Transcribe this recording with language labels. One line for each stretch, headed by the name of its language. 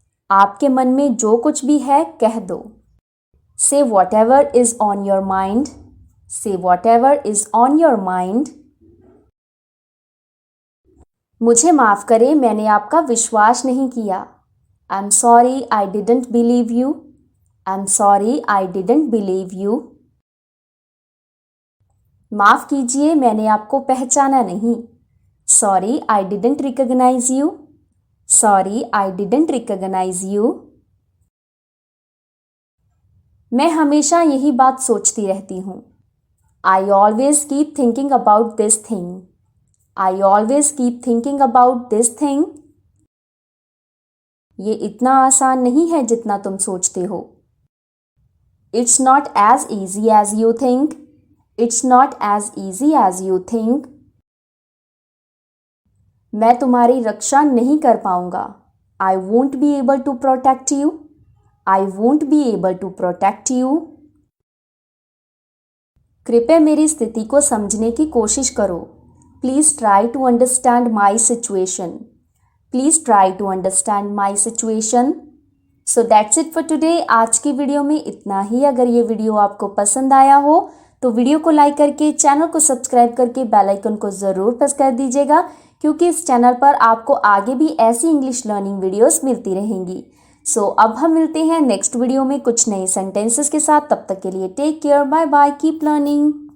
Hindi: आपके मन में जो कुछ भी है कह दो.
English: Say whatever is on your mind. Say whatever is on your mind.
Hindi: मुझे माफ करें मैंने आपका विश्वास नहीं किया.
English: I'm sorry I didn't believe you. I'm sorry I didn't believe you.
Hindi: माफ कीजिए मैंने आपको पहचाना नहीं.
English: Sorry I didn't recognize you. Sorry I didn't recognize you.
Hindi: मैं हमेशा यही बात सोचती रहती हूँ.
English: I always keep thinking about this thing. I always keep thinking about this thing.
Hindi: ये इतना आसान नहीं है जितना तुम सोचते हो.
English: It's not as easy as you think. It's not as easy as you think.
Hindi: मैं तुम्हारी रक्षा नहीं कर पाऊंगा.
English: I won't be able to protect you. I won't be able to protect you.
Hindi: कृपया मेरी स्थिति को समझने की कोशिश करो.
English: Please try to understand my situation. Please try to understand my situation. So that's it for today.
Hindi: आज की वीडियो में इतना ही. अगर ये वीडियो आपको पसंद आया हो तो वीडियो को लाइक करके चैनल को सब्सक्राइब करके बेल आइकन को ज़रूर प्रेस कर दीजिएगा क्योंकि इस चैनल पर आपको आगे भी ऐसी इंग्लिश लर्निंग वीडियोस मिलती रहेंगी। सो अब हम मिलते हैं नेक्स्ट वीडियो में कुछ नए सेंटेंसेस के साथ। तब तक के लिए
English: Take care, bye bye, keep learning.